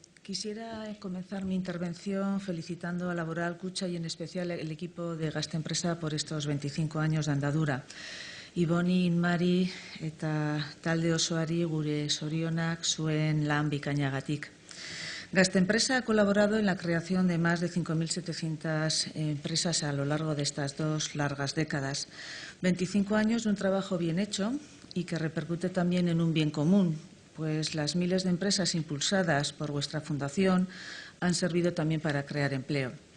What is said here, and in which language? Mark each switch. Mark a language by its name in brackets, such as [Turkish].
[Spanish] Quisiera comenzar mi intervención felicitando a Laboral Kutxa y en especial el equipo de Gaztempresa por estos 25 años de andadura. [Basque] Iboni, Inmari eta talde osoari gure zorionak zuen lan bikainagatik. [Spanish] Gaztempresa ha colaborado en la creación de más de 5.700 empresas a lo largo de estas 2 largas décadas. 25 años de un trabajo bien hecho y que repercute también en un bien común, pues las miles de empresas impulsadas por vuestra fundación han servido también para crear empleo.